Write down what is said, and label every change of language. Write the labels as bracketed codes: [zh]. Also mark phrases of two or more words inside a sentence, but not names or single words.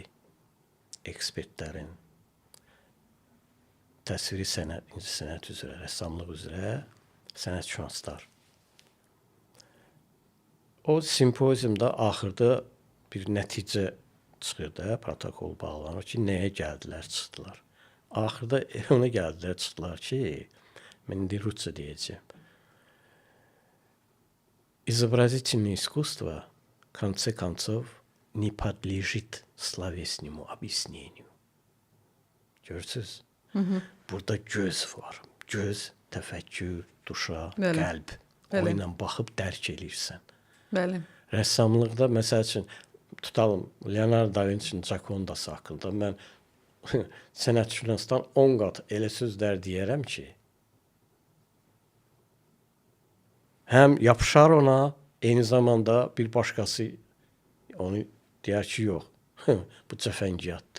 [az] Ekspertlərin təsviri sənət, incəsənət üzrə, rəssamlıq üzrə sənətşünaslar. O simpoziumda axırda bir nəticə çıxırdı, protokol bağlanır ki, nəyə gəldilər, çıxdılar. Axırda ona gəldilər, çıxdılar ki, mən indi rusca deyəcəm. [ru] Изобразительное искусство, в конце концов, не подлежит словесному объяснению. [az] Görürsünüz? Burada göz var. Göz, təfəkkür, duşa, qəlb. O ilə baxıb dərk eləyirsən. Bəli. Rəssamlıqda, məsəl üçün, tutalım, Leonardo da Vinci'nin Gioconda-sı haqqında mən sənətşünasdan 10 qat elə sözlər deyərəm ki, həm yapışar ona, eyni zamanda bir başqası onu deyər ki, yox, bu cəfəngiyatdır.